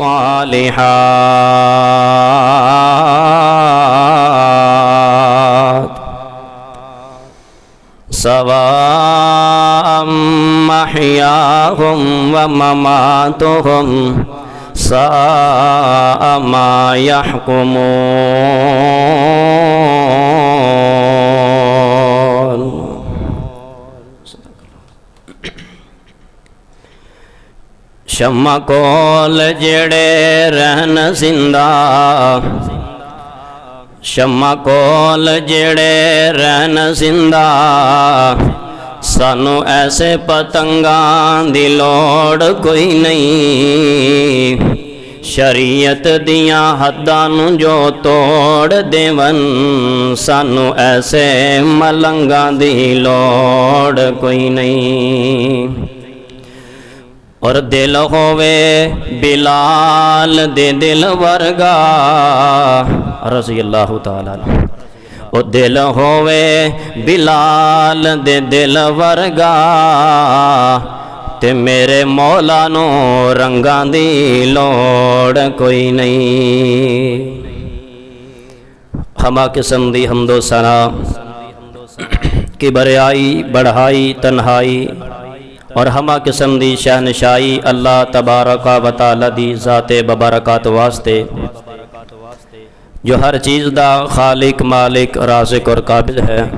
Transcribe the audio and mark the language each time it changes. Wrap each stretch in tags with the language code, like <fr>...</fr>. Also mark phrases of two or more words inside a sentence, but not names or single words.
<ar>الصالحات سواء محياهم ومماتهم ساء ما يحكمون</ar> <pa>شمع کول جڑے رہن زندہ شمع کول جڑے رہن زندہ سانو ایسے پتنگاں دی لوڑ کوئی نہیں شریعت دیاں حداں نو جو توڑ دیون سانو ایسے ملنگاں دی لوڑ کوئی نہیں اور دل ہووے بلال دے دل ورگا</pa> <ar>رضی اللہ تعالیٰ عنہ</ar> <pa>او دل ہووے بلال دے دل ورگا تے میرے مولا نو رنگاں دی لوڑ کوئی نہیں ہما قسم دی حمد و ثنا کی بریائی بڑھائی تنہائی اور ہما قسم دی شہنشائی</pa> <ar>اللہ تبارک و تعالی</ar> <pa>دی ذات ببرکات واسطے جو ہر چیز دا خالق مالک رازق اور قابل ہے</pa>